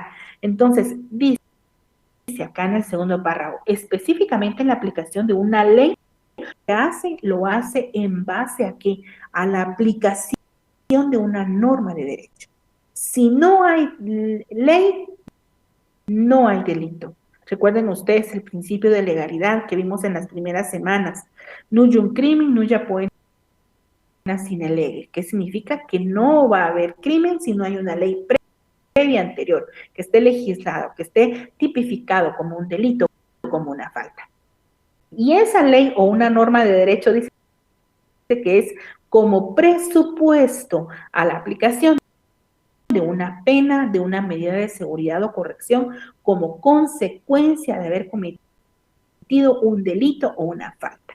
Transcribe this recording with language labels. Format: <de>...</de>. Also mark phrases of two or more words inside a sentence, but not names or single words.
<es>Entonces, dice acá en el segundo párrafo, específicamente en la aplicación de una ley, lo hace en base a qué? A la aplicación de una norma de derecho. Si no hay ley, no hay delito. Recuerden ustedes el principio de legalidad que vimos en las primeras semanas.</es> <la>Nullum crimen, nulla poena sine lege,</la> <es>que significa que no va a haber crimen si no hay una ley previa anterior, que esté legislado, que esté tipificado como un delito, como una falta. Y esa ley o una norma de derecho dice que es como presupuesto a la aplicación de una pena, de una medida de seguridad o corrección como consecuencia de haber cometido un delito o una falta.</es>